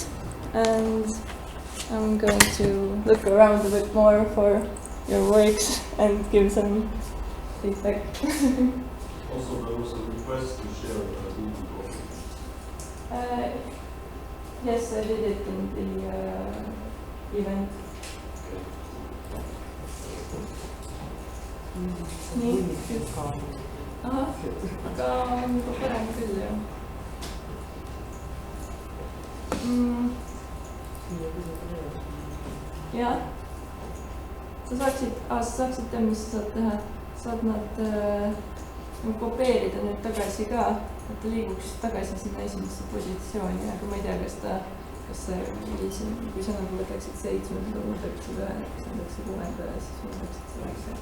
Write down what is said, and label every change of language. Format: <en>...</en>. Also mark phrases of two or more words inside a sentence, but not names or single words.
<en>And I'm going to look around a bit more for your works and give some feedback. Also, there was a request to share a video. Yes, I did it in the event.</en> <et>Nii, ahah, aga on juba parem küll jah. Jah, sa saaksid teha, mis sa saad teha, saad nad kopeerida nüüd tagasi ka, et ta liiguks tagasi sinna esimesse positsiooni, aga ma ei tea, kas see oli siin, kui sa nagu võtaksid 7, siis muudaksid 1, siis muudaksid 6 ja siis muudaksid 9.</et>